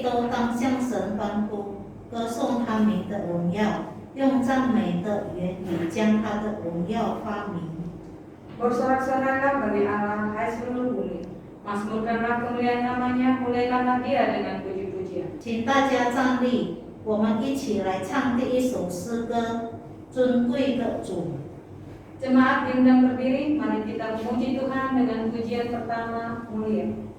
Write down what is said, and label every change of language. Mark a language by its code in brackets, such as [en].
[zh] 当向神欢呼，歌颂他名的荣耀，用赞美的言语将他的荣耀发明。 [id] Bersorak-soraklah bagi Allah, hai seluruh bumi. Mazmurkanlah kemuliaan namanya, mulaikanlah dia dengan puji-pujian. [zh] 请大家站立，我们一起来唱第一首诗歌，尊贵的主。 [id] Jemaat diundang berdiri, mari kita memuji Tuhan dengan pujian pertama, mulia.